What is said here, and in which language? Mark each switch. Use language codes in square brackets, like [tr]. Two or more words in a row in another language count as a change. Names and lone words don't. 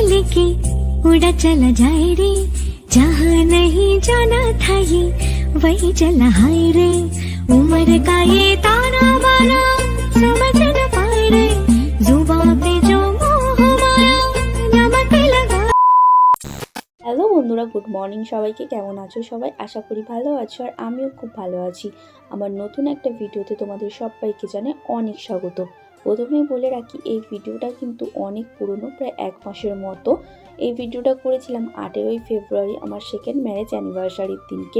[hi] के उड़ा चला जाए रे, जहाँ नहीं जाना था ये वही चला हाय रे। उम्र का ये ताना बाना समझ न पाए रे, जुबां पे जो मोह माया नमक लगा। [bn] হ্যালো বন্ধুরা, [en] good morning [bn] সবাইকে। কেমন আছো সবাই? আশা করি ভালো আছো, আর আমিও খুব ভালো আছি। আমার নতুন একটা ভিডিওতে তোমাদের সবাইকে জানাই অনেক স্বাগত। প্রথমেই বলে রাখি, এই ভিডিওটা কিন্তু অনেক পুরনো, প্রায় 1 মাসের মতো। এই ভিডিওটা করেছিলাম 18ই ফেব্রুয়ারি, আমার [en] second marriage anniversary's [bn] দিনকে।